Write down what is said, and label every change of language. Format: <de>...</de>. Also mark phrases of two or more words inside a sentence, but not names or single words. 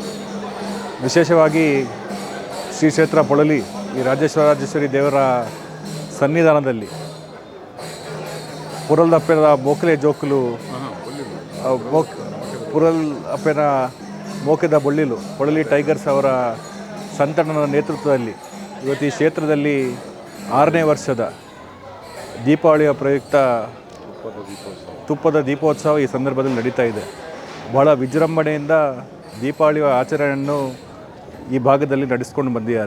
<kn>ವಿಶೇಷವಾಗಿ ಶ್ರೀ ಕ್ಷೇತ್ರ ಪೊಳಲಿ ಈ ರಾಜೇಶ್ವರಿ ದೇವರ ಸನ್ನಿಧಾನದಲ್ಲಿ</kn> <tcy>ಪುರಲ್ ಅಪ್ಪೆನ ಮೋಕಲೆ ಜೋಕುಲು ಪುರಲ್ ಅಪ್ಪೆನ ಮೋಕೆದ ಬೊಳ್ಳಿಲು</tcy> <kn>ಪೊಳಲಿ ಟೈಗರ್ಸ್ ಅವರ ಸಂತಣ್ಣನ ನೇತೃತ್ವದಲ್ಲಿ ಇವತ್ತು ಈ ಕ್ಷೇತ್ರದಲ್ಲಿ 6ನೇ ವರ್ಷದ ದೀಪಾವಳಿಯ ಪ್ರಯುಕ್ತ ತುಪ್ಪದ ದೀಪೋತ್ಸವ ಈ ಸಂದರ್ಭದಲ್ಲಿ ನಡೀತಾ ಇದೆ. ಬಹಳ ವಿಜೃಂಭಣೆಯಿಂದ ದೀಪಾವಳಿಯ ಆಚರಣೆಯನ್ನು ಈ ಭಾಗದಲ್ಲಿ ನಡೆಸ್ಕೊಂಡು ಬಂದಿದ್ದಾರೆ.</kn>